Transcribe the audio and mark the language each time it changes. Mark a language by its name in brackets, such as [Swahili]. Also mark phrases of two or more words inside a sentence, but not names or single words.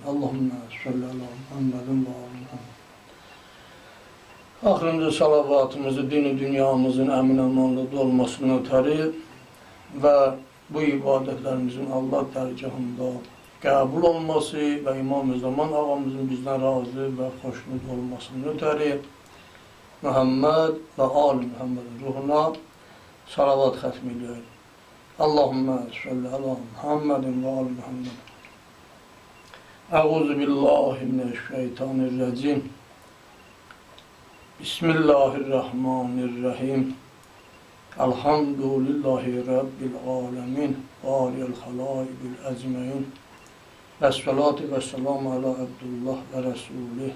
[Arabic] اللهم صل على محمد وآل محمد. [Azerbaijani] Axırıncı salavatımızı dini dünyamızın əmin-əmanlı olmasına ötəri və bu ibadətlərimizin Allah dərgahında qəbul olması və İmam-ı Zaman ağamızın bizdən razı və xoşnut olmasını ötəri Muhammed və Ali Muhammedin ruhuna salavat xatm eləyək. [Arabic] اللهم صل على محمد وآل محمد. أعوذ بالله من الشيطان الرجيم. Bismillahirrahmanirrahim. الحمد لله رب العالمين. بارئ الخلائق أجمعين والصلاة والسلام على عبد الله ورسوله.